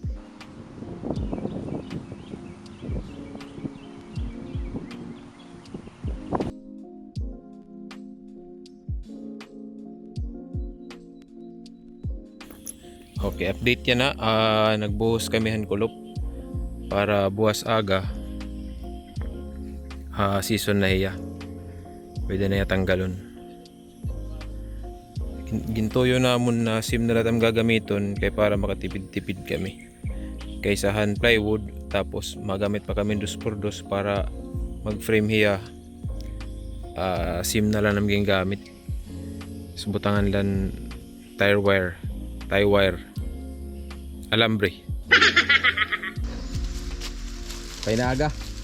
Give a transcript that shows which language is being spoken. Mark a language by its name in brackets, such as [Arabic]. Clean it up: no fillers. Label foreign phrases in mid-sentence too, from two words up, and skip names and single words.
[Filipino] Okay, update yan na. [Waray] Nagbuhos kami han kulop para buwas aga. Season na hiya. Pwede na tanggalon. Gintoyo namon na sim na latam gagamiton kay para makatipid-tipid kami. Kaysa hand plywood tapos magamit pa kami 2x2 para mag-frame hiya. Sim na lang naming gamit. Subutangan lang tie wire. Alambre. Kay na aga.